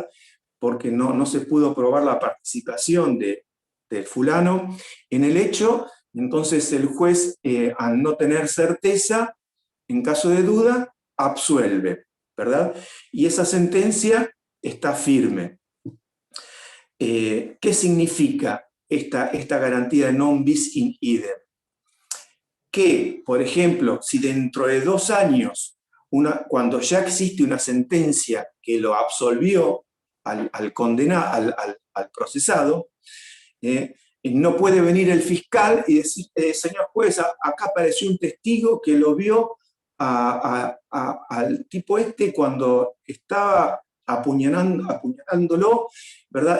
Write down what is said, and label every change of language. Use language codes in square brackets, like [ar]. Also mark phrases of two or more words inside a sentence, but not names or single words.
[es] Porque no se pudo probar la participación del fulano en el hecho. Entonces el juez, al no tener certeza, en caso de duda, absuelve, ¿verdad? Y esa sentencia está firme. ¿Qué significa esta garantía de [la] non bis in idem? [es] Que, por ejemplo, si dentro de 2 años, cuando ya existe una sentencia que lo absolvió al condenado, al procesado, no puede venir el fiscal y decir, señor juez, acá apareció un testigo que lo vio al tipo cuando estaba apuñalándolo, ¿verdad?